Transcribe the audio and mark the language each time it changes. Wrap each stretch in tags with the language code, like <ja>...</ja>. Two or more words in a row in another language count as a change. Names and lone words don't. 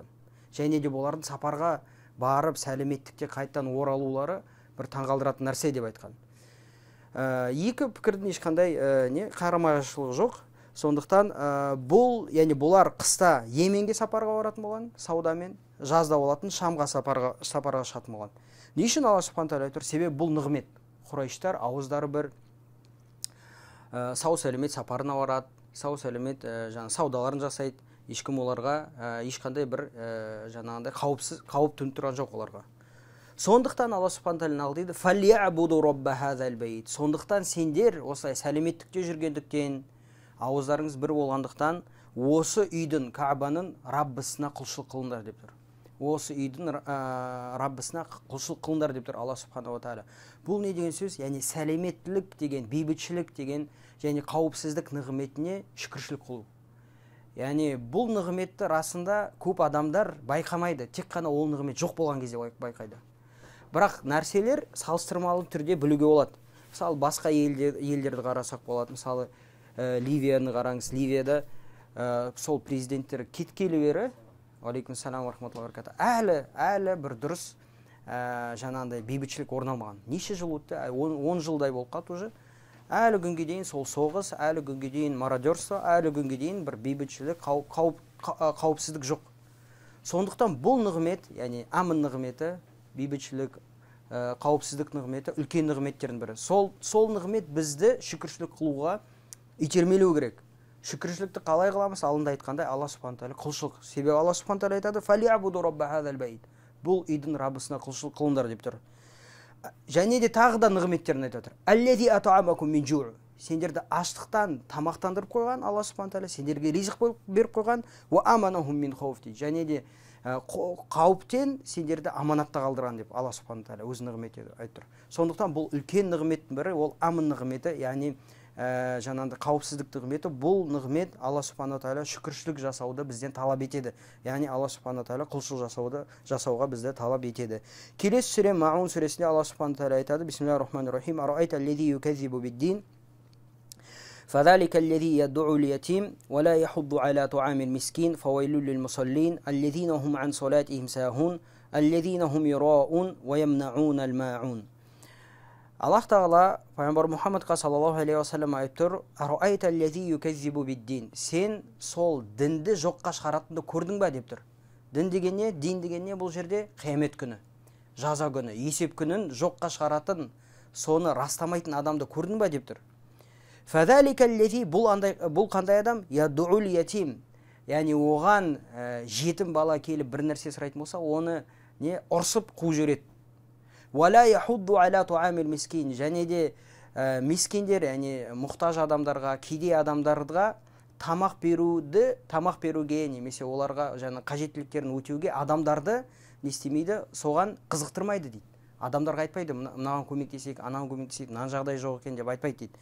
<kk>Және де бұлардың сапарға барып сәлеметтікте қайттан оралулары бір таңғалдыратын нәрсе деп айтқан. Екі пікірдің ешқандай қарама-қайшылығы жоқ. Сондықтан бұлар қыста Йеменге сапарға баратын болған, саудамен, жазда болатын Шамға сапарға шығатын болған. Не үшін Алла</kk> <ar>سبحانه وتعالى</ar> <kk>айтыр? Себебі бұл нығмет. Құрайштар ауыздары бір сау сәлемет сапарына барады, сау сәлемет саудаларын жасайды. Ешкім оларға ешқандай бір жаңағындай қауіп төніп тұрған жоқ оларға. Сондықтан Алла</kk> <ar>سبحانه وتعالى</ar> <kk>дейді:</kk> <ar>"فليعبدوا رب هذا البيت".</ar> <kk>Сондықтан сендер осылай сәлеметтікте жүргендіктен, ауыздарыңыз бір болғандықтан, осы үйдің, Каабаның Раббысына құлшылық қылыңдар деп тұр. Осы үйдің Раббысына құлшылық қылыңдар деп тұр Алла</kk> <ar>سبحانه وتعالى.</ar> <kk>Бұл не деген сөз? Яғни сәлеметтілік деген, бейбітшілік деген, және қауіпсіздік нығметіне шүкіршілік қылу. Яғни бұл нығметті расында көп адамдар байқамайды, тек қана ол нығмет жоқ болған кезде байқайды. Бірақ нәрселер салыстырмалы түрде білуге болады. Мысалы, басқа елдерді қарасақ болады. Мысалы, Ливияны қараңыз. Ливияда сол президенттер кеткелі бері,</kk> <ar>عليكم السلام ورحمة الله وبركاته,</ar> <kk>әлі бір дұрыс жаңағындай бейбітшілік орналмаған. Неше жыл өтті? 10 жылдай болып қалды уже. Әлі күнге дейін сол соғыс, әлі күнге дейін мародерство, әлі күнге дейін бір бейбітшілік, қауіпсіздік жоқ. Сондықтан бұл нығмет, яғни амын нығметі, бейбітшілік, қауіпсіздік нығметі үлкен нығметтердің бірі. Сол нығмет бізді шүкіршілік қылуға итермелеу керек. Шүкіршілікті қалай қыламыз? Алдында айтқандай Алла</kk> <ar>سبحانه وتعالى</ar> <kk>құлшылық. Себебі Алла</kk> <ar>سبحانه وتعالى</ar> <kk>айтады:</kk> <ar>"فليعبدوا رب هذا البيت".</ar> <kk>Бұл үйдің Раббысына құлшылық қылыңдар деп тұр. Және де тағы да нығметтерін айтып отыр.</kk> <ar>"الذي أطعمكم من جوع'".</ar> <kk>Сендерді аштықтан тамақтандырып қойған Алла</kk> <ar>سبحانه وتعالى,</ar> <kk>сендерге ризық беріп қойған.</kk> <ar>"وآمنهم من خوف".</ar> <kk>Және де қауіптен сендерді аманатта қалдырған деп Алла</kk> <ar>سبحانه وتعالى</ar> <kk>өз нығметі айтып тұр. Сондықтан бұл үлкен нығметтің бірі, ол амын нығметі, яғни жаңағындай қауіпсіздік нығметі. Бұл нығмет Алла</kk> <ar>سبحانه وتعالى</ar> <kk>шүкіршілік жасауды бізден талап етеді. Яғни Алла</kk> <ar>سبحانه وتعالى</ar> <kk>құлшылық жасауға бізді талап етеді. Келесі сүре Маун сүресінде Алла</kk> <ar>سبحانه وتعالى</ar> <kk>айтады:</kk> <ar>بسم الله الرحمن الرحيم. "أرأيت الذي يكذب بالدين فذلك الذي يدع اليتيم ولا يحض على طعام المسكين فويل للمصلين الذين هم عن صلاتهم ساهون الذين هم يراءون ويمنعون الماعون".</ar> <kk>Аллах Тағала пайғамбар Мұхаммадқа</kk> <ar>صلى الله عليه وسلم</ar> <kk>айтып тұр:</kk> <ar>"أرأيت الذي يكذب بالدين".</ar> <kk>Сен сол дінді жоққа шығаратынды көрдің ба деп тұр. Дін деген не? Дин деген не бұл жерде? Қиямет күні, жаза күні, есеп күнін жоққа шығаратын, соны растамайтын адамды көрдің ба деп тұр.</kk> <ar>فذلك الذي,</ar> <kk>бұл қандай адам?</kk> <ar>يدع اليتيم.</ar> <kk>Яғни оған жетім бала келіп бір нәрсе сұрайтын болса, оны ұрсып қуып жібереді.</kk> <ar>ولا يحض على طعام المسكين.</ar> <kk>Және де мискиндер, яғни мұқтаж адамдарға, кедей адамдарға тамақ беруге, немесе оларға жаңа қажеттіліктерін өтеуге адамдарды не істемейді, соған қызықтырмайды дейді. Адамдарға айтпайды: "Мынаған көмектесейік, анаған көмектесейік, мынаған жағдай жоқ екен" деп айтпайды дейді.</kk>